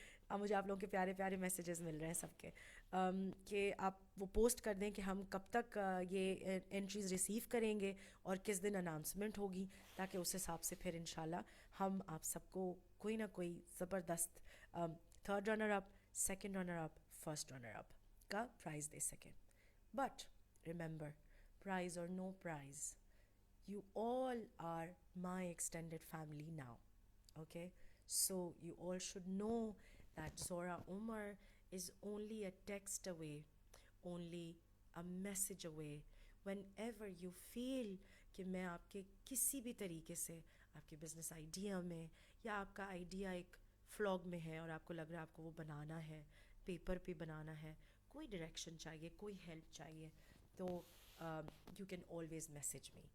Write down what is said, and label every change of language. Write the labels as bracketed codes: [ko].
[ur] مجھے آپ لوگوں کے پیارے پیارے میسیجز مل رہے ہیں سب کے, کہ آپ وہ پوسٹ کر دیں کہ ہم کب تک یہ انٹریز ریسیو کریں گے اور کس دن اناؤنسمنٹ ہوگی, تاکہ اس حساب سے پھر انشاءاللہ ہم آپ سب کو کوئی نہ کوئی زبردست third runner up, second runner up, first runner up کا پرائز دے سکیں. [en] But remember, prize or no prize, you all are my extended family now. Okay, so you all should know that Zora Umar is only a text away, only a message away. Whenever you feel [ur] کہ میں آپ کے کسی بھی طریقے سے آپ کے بزنس آئیڈیا میں یا آپ کا آئیڈیا ایک فلاگ میں ہے اور آپ کو لگ رہا ہے آپ کو وہ بنانا ہے، پیپر پہ بنانا ہے، کوئی ڈائریکشن چاہیے، کوئی ہیلپ چاہیے، [en] تو you can always message me.